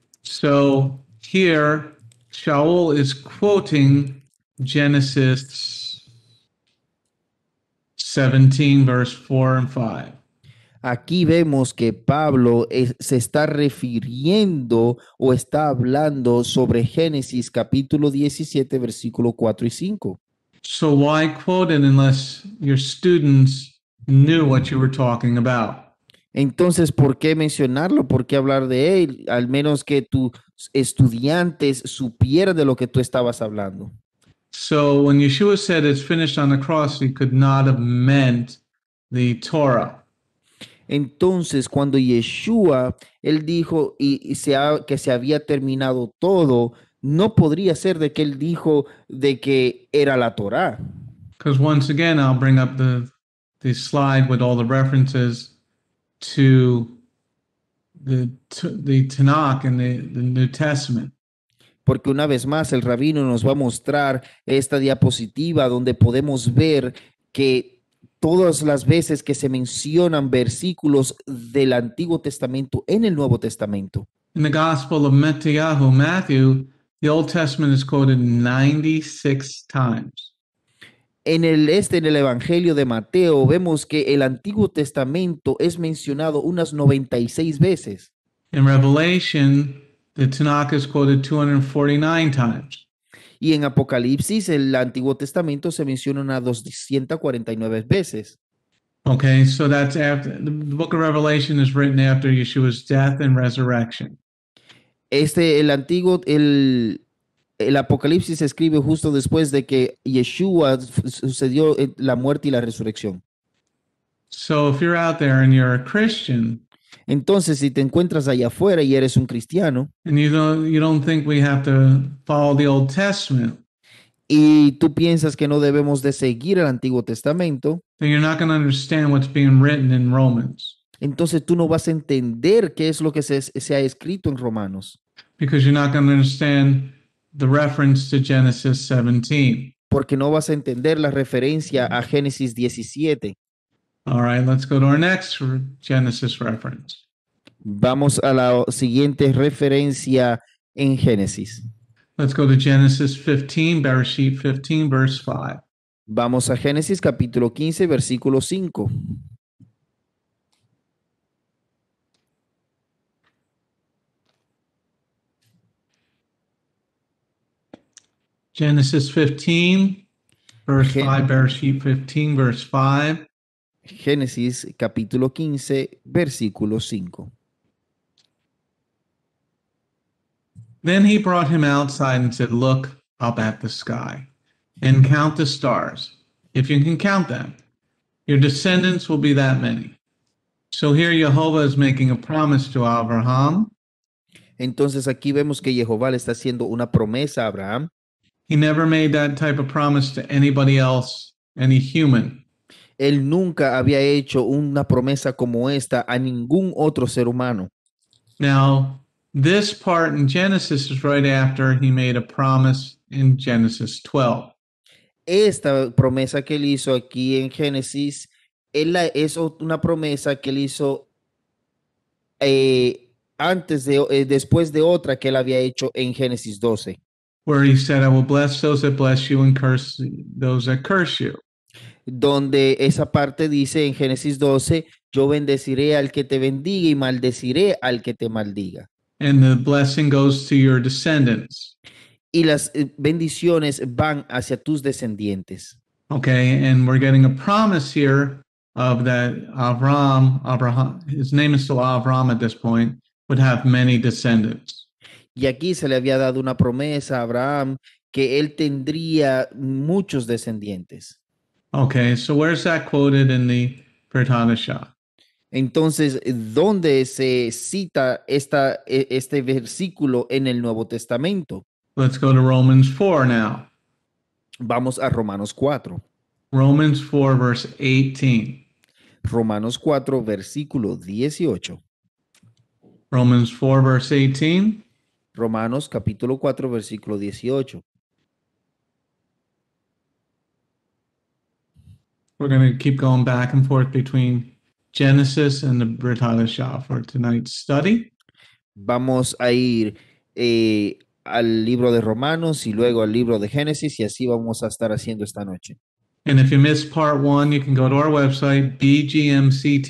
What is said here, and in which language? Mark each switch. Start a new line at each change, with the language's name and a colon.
English: So here, Shaul is quoting Genesis 17, verse 4 and 5.
Spanish: Aquí vemos que Pablo se está refiriendo o está hablando sobre Génesis capítulo 17, versículo 4 y 5.
English: So why quote it unless your students knew what you were talking about?
Spanish: Entonces, ¿por qué mencionarlo? ¿Por qué hablar de él? Al menos que tus estudiantes supieran de lo que tú estabas hablando.
English: So when Yeshua said it's finished on the cross, he could not have meant the Torah.
Spanish: Entonces, cuando Yeshua, él dijo que se había terminado todo, no podría ser de que él dijo de que era la Torá.
English: Because once again, I'll bring up the slide with all the references to the Tanakh and the New Testament.
Spanish: Porque una vez más el rabino nos va a mostrar esta diapositiva donde podemos ver que todas las veces que se mencionan versículos del Antiguo Testamento en el Nuevo Testamento.
English: In the Gospel of Matthew, the Old Testament is quoted 96 times.
Spanish: En el Evangelio de Mateo vemos que el Antiguo Testamento es mencionado unas 96 veces.
English: In Revelation, the Tanakh is quoted 249 times.
Spanish: Y en Apocalipsis, el Antiguo Testamento se menciona unas 249 veces.
English: Okay, so that's after the book of Revelation is written after Yeshua's death and resurrection.
Spanish: El Apocalipsis se escribe justo después de que Yeshua sucedió la muerte y la resurrección.
English: So if you're out there and you're a Christian,
Spanish: entonces si te encuentras allá afuera y eres un cristiano,
English: and you don't think we have to follow the Old Testament,
Spanish: y tú piensas que no debemos de seguir el Antiguo Testamento,
English: then you're not going to understand what's being written in Romans.
Spanish: Entonces tú no vas a entender qué es lo que se ha escrito en Romanos.
English: Because you're not going to understand the reference to Genesis 17.
Spanish: Porque no vas a entender la referencia a Génesis 17.
English: All right, let's go to our next Genesis reference.
Spanish: Vamos a la siguiente referencia en Génesis.
English: Let's go to Genesis 15, Bereshit 15, verse 5.
Spanish: Vamos a Génesis capítulo 15, versículo 5.
English: Genesis 15, verse 5, Bereshit 15, verse 5.
Spanish: Génesis capítulo 15, versículo 5.
English: Then he brought him outside and said, look up at the sky and count the stars. If you can count them, your descendants will be that many. So here Jehovah is making a promise to Abraham.
Spanish: Entonces aquí vemos que Jehová le está haciendo una promesa a Abraham.
English: He never made that type of promise to anybody else, any human.
Spanish: Él nunca había hecho una promesa como esta a ningún otro ser humano.
English: Now, this part in Genesis is right after he made a promise in Genesis 12.
Spanish: Esta promesa que él hizo aquí en Génesis es una promesa que él hizo después de otra que él había hecho en Génesis 12.
English: Where he said, I will bless those that bless you and curse those that curse you.
Spanish: Donde esa parte dice en Génesis 12, yo bendeciré al que te bendiga y maldeciré al que te maldiga.
English: And the blessing goes to your descendants.
Spanish: Y las bendiciones van hacia tus descendientes.
English: Okay, and we're getting a promise here of that Abraham, his name is still Abraham at this point, would have many descendants.
Spanish: Y aquí se le había dado una promesa a Abraham que él tendría muchos descendientes.
English: Okay, so where's that quoted in the Brit Hadashah?
Spanish: Entonces, ¿dónde se cita este versículo en el Nuevo Testamento?
English: Let's go to Romans 4 now.
Spanish: Vamos a Romanos 4.
English: Romans 4, verse 18.
Spanish: Romanos 4, versículo 18.
English: Romans 4, verse 18.
Spanish: Romanos capítulo 4, versículo 18.
English: We're going to keep going back and forth between Genesis and the Brit Hadashah for tonight's study.
Spanish: Vamos a ir al libro de Romanos y luego al libro de Génesis y así vamos a estar haciendo esta noche.
English: And if you missed part 1, you can go to our website, bgmctv.org.